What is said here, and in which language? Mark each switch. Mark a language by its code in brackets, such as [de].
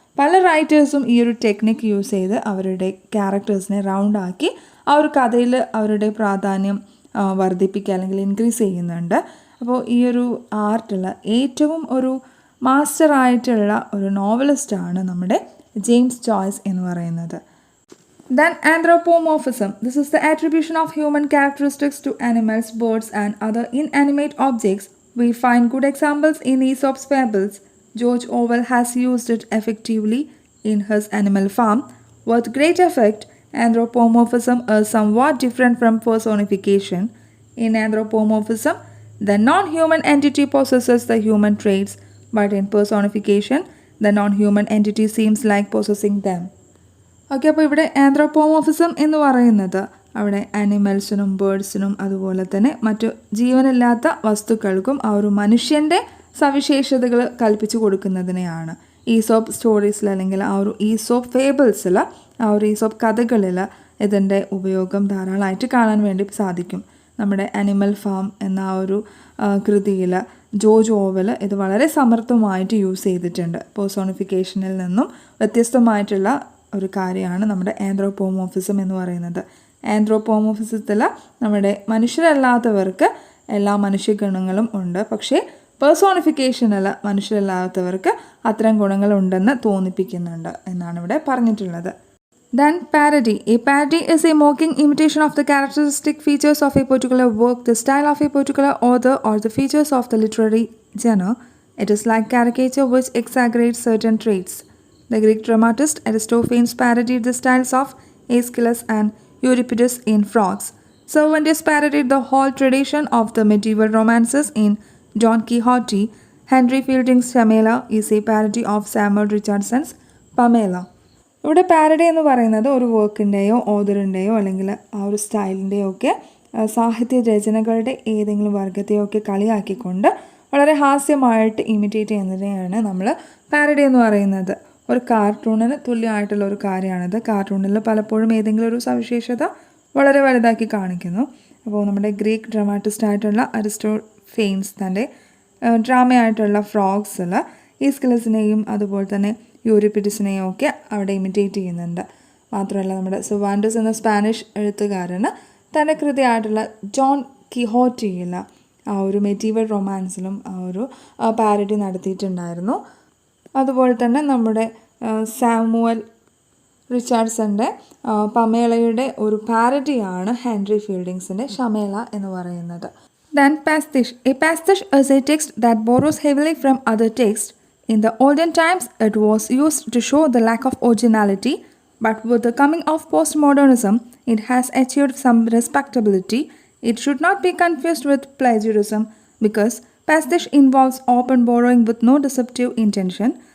[ml] പല റൈറ്റേഴ്സും ഈ ഒരു ടെക്നിക്ക് യൂസ് ചെയ്ത് അവരുടെ ക്യാരക്ടേഴ്സിനെ റൗണ്ട് ആക്കി ആ ഒരു കഥയിൽ അവരുടെ പ്രാധാന്യം വർദ്ധിപ്പിക്കുക അല്ലെങ്കിൽ ഇൻക്രീസ് ചെയ്യുന്നുണ്ട്. അപ്പോൾ ഈ ഒരു ആർട്ടിൽ ഏറ്റവും ഒരു മാസ്റ്ററായിട്ടുള്ള ഒരു നോവലിസ്റ്റാണ് നമ്മുടെ ജെയിംസ് ജോയ്സ് എന്ന് പറയുന്നത്. [en] Then anthropomorphism. This is the attribution of human characteristics to animals, birds, and other inanimate objects. We find good examples in Aesop's fables. George Orwell has used it effectively in his Animal Farm. With great effect, anthropomorphism is somewhat different from personification. In anthropomorphism, the non-human entity possesses the human traits, but in personification, the non-human entity seems like possessing them. [ml] Okay, അപ്പോൾ ഇവിടെ ആന്ത്രോപോമോർഫിസം എന്ന് പറയുന്നത് അവിടെ ആനിമൽസിനും ബേർഡ്സിനും അതുപോലെ തന്നെ മറ്റു ജീവനില്ലാത്ത വസ്തുക്കൾക്കും ആ ഒരു മനുഷ്യൻ്റെ സവിശേഷതകൾ കൽപ്പിച്ചു കൊടുക്കുന്നതിനെയാണ്. ഈസോപ്പ് സ്റ്റോറീസിൽ അല്ലെങ്കിൽ ആ ഒരു ഈസോപ്പ് ഫേബിൾസിൽ, ആ ഒരു ഈസോപ്പ് കഥകളിൽ ഇതിൻ്റെ ഉപയോഗം ധാരാളമായിട്ട് കാണാൻ വേണ്ടി സാധിക്കും. നമ്മുടെ ആനിമൽ ഫാം എന്ന ആ ഒരു കൃതിയിൽ ജോർജ് ഓവൽ ഇത് വളരെ സമർത്ഥമായിട്ട് യൂസ് ചെയ്തിട്ടുണ്ട്. പേഴ്സോണിഫിക്കേഷനിൽ നിന്നും വ്യത്യസ്തമായിട്ടുള്ള ഒരു കാര്യമാണ് നമ്മുടെ ആന്ത്രോപോമോർഫിസം എന്ന് പറയുന്നത്. ആന്ത്രോപോമോർഫിസത്തിൽ നമ്മുടെ മനുഷ്യരല്ലാത്തവർക്ക് എല്ലാ മനുഷ്യഗുണങ്ങളും ഉണ്ട്, പക്ഷേ പേഴ്സോണിഫിക്കേഷനിൽ മനുഷ്യരല്ലാത്തവർക്ക് അത്തരം ഗുണങ്ങളുണ്ടെന്ന് തോന്നിപ്പിക്കുന്നുണ്ട് എന്നാണ് ഇവിടെ പറഞ്ഞിട്ടുള്ളത്. [en] Then parody. A parody is a mocking imitation of the characteristic features of a particular work, the style of a particular author, or the features of the literary genre. It is like caricature which exaggerates certain traits. The Greek dramatist Aristophanes parodied the styles of Aeschylus and Euripides in Frogs. Cervantes parodied the whole tradition of the medieval romances in Don Quixote. Henry Fielding's Pamela is a parody of Samuel Richardson's Pamela. [ml] ഇവിടെ parody എന്ന് പറയുന്നത് ഒരു വർക്കിൻ്റെയോ ഓതറിൻ്റെയോ അല്ലെങ്കിൽ ആ ഒരു സ്റ്റൈലിൻ്റെയോ ഒക്കെ സാഹിത്യ രചനകളുടെ ഏതെങ്കിലും വർഗത്തെയോ ഒക്കെ കളിയാക്കിക്കൊണ്ട് വളരെ ഹാസ്യമായിട്ട് ഇമിറ്റേറ്റ് ചെയ്യുന്നതിനെയാണ് നമ്മൾ പാരഡി എന്ന് പറയുന്നത്. ഒരു കാർട്ടൂണിന് തുല്യമായിട്ടുള്ള ഒരു കാര്യമാണിത്. കാർട്ടൂണിൽ പലപ്പോഴും ഏതെങ്കിലും ഒരു സവിശേഷത വളരെ വലുതാക്കി കാണിക്കുന്നു. അപ്പോൾ നമ്മുടെ ഗ്രീക്ക് ഡ്രാമാറ്റിസ്റ്റായിട്ടുള്ള അരിസ്റ്റോഫെയിൻസ് തൻ്റെ ഡ്രാമയായിട്ടുള്ള ഫ്രോഗ്സിൽ ഈസ്കിലസിനെയും അതുപോലെ തന്നെ യൂറിപ്പിഡിസിനെയും ഒക്കെ അവിടെ ഇമിറ്റേറ്റ് ചെയ്യുന്നുണ്ട്. മാത്രമല്ല നമ്മുടെ സെർവാൻറ്റസ് എന്ന സ്പാനിഷ് എഴുത്തുകാരന് തൻ്റെ കൃതിയായിട്ടുള്ള ജോൺ കിഹോട്ടിയിൽ ആ ഒരു മെഡീവൽ റൊമാൻസിലും ആ ഒരു പാരഡി നടത്തിയിട്ടുണ്ടായിരുന്നു. അതുപോലെ തന്നെ നമ്മുടെ സാമുവൽ റിച്ചാർഡ്സൻ്റെ പമേളയുടെ ഒരു പാരഡിയാണ് ഹെൻറി ഫീൽഡിങ്സിൻ്റെ ഷമേല എന്ന് പറയുന്നത്. [en] Then pastiche. A pastiche is a text that borrows heavily from other texts. In the olden times, it was used to show the lack of originality, but with the coming of postmodernism, it has achieved some respectability. It should not be confused with plagiarism because pastiche involves open borrowing with no deceptive intention.